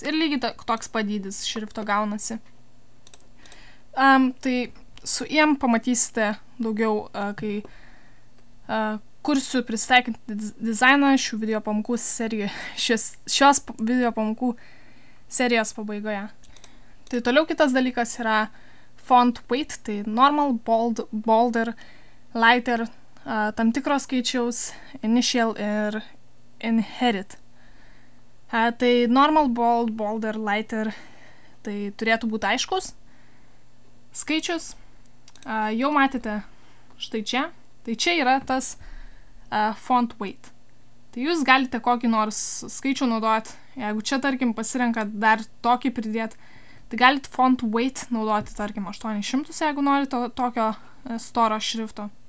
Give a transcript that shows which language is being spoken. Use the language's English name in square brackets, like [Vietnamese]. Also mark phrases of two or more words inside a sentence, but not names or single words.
[Lithuanian] Ir lygiai toks padydis šrifto gaunasi. Tai su IM pamatysite daugiau, kai kursiu prisitaikinti dizainą šių video pamokų šios video pamokų serijos pabaigoje. Tai toliau kitas dalykas yra [English] font weight, [Lithuanian] tai [English] normal, bold, bolder, lighter, [Lithuanian] tam tikros skaičiaus, initial ir inherit. Tai [English] normal, bold, bolder, lighter, [Lithuanian] tai turėtų būti aiškus skaičius. Jau matėte štai čia. Tai čia yra tas [English] font weight. [Lithuanian] Tai jūs galite kokį nors skaičių naudoti. Jeigu čia, tarkim, pasirenkat dar tokį pridėti, tai galite [English] font weight [Lithuanian] naudoti, tarkim, 800, jeigu norite tokio storo šrifto.